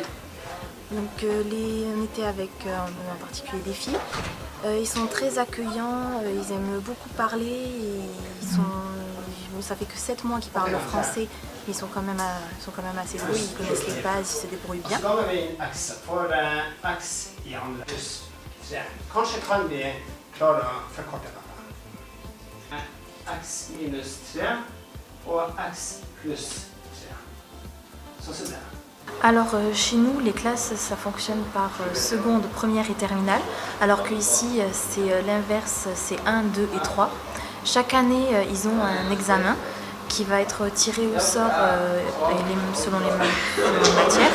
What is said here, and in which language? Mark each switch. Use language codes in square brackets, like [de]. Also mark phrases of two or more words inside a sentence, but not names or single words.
[fr] Donc, on était avec en particulier des filles. Ils sont très accueillants, ils aiment beaucoup parler. Ça fait que 7 mois qu'ils parlent le français, mais ils sont quand même assez doués, ils connaissent les bases, ils se débrouillent bien. [no] Kanskje kan vi klare å forkorte dette. X minus 3 og x plus 3. Sånn som det. [fr] Alors chez nous, les classes, ça fonctionne par seconde, première et terminale, alors qu'ici, c'est l'inverse, c'est 1, 2 et 3. Chaque année, ils ont un examen qui va être tiré au sort selon les matières.